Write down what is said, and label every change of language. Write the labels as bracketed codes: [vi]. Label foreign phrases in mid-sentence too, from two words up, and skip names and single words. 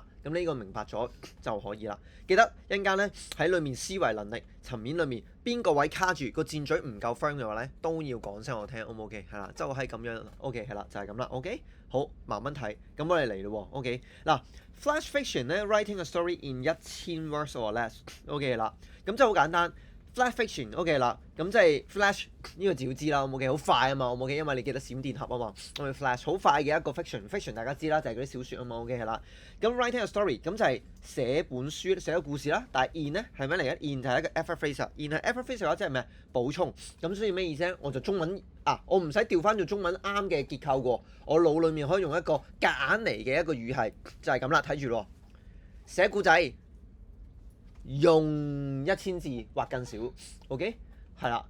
[yue] 咁呢個明白咗就可以啦。記得一陣間咧喺裡面思維能力層面裡面邊個位卡住個箭嘴唔夠 firm 嘅話咧，都要講聲我聽 O 唔 OK 係啦，就係咁樣 OK 係啦，就係咁啦 OK。好，慢慢睇。咁我哋嚟咯 OK 嗱 ，Flash Fiction 咧 [en] writing a story in 1000 words or less [yue] OK 啦，咁真係好簡單。Flash fiction OK 啦，咁即係 flash 呢個字要知啦，OK 好快啊嘛，OK 因為你記得閃電俠啊嘛，我哋 flash 好快嘅一個 fiction 大家知啦，就係嗰啲小説啊嘛，OK 係啦。咁 [en] writing a story [yue] 咁就係寫本書寫個故事啦，但係 in 咧係咩嚟嘅 ？in 就係一個 [en] effort phrase， [yue] in 係 [en] effort phrase [yue] 嘅話即係咩？補充。咁所以咩意思咧？我就中文我唔使調翻做中文啱嘅結構喎，我腦裡面可以用一個夾硬嚟嘅一個語系，就係咁啦，睇住咯，寫故仔。用1000字或更少 ，OK 係啦。